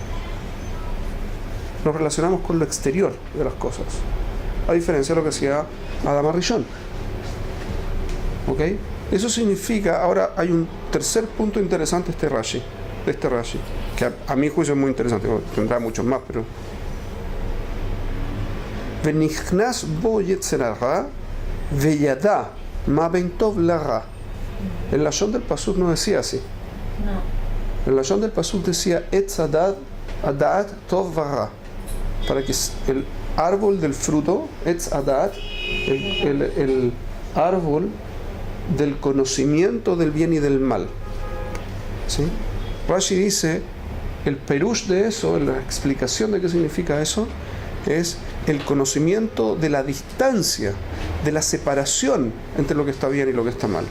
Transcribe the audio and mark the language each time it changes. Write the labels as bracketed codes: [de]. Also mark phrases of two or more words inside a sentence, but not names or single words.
[es] Nos relacionamos con lo exterior de las cosas, a diferencia de lo que hacía Adam Arishon. ¿Ok? Eso significa, ahora hay un tercer punto interesante de este Rashi, que a mi juicio es muy interesante, tendrá muchos más, pero [he] ונכנס בו יצר הרע וידע מה בין טוב לרע. [es] El lashon del pasuk no decía así. No. El lashon del pasuk decía [he] עץ הדעת טוב ורע, [es] para que el árbol del fruto, [he] עץ הדעת, [es] el árbol del conocimiento del bien y del mal. ¿Sí? Rashi dice, el perush de eso, la explicación de qué significa eso, es el conocimiento de la distancia, de la separación entre lo que está bien y lo que está mal.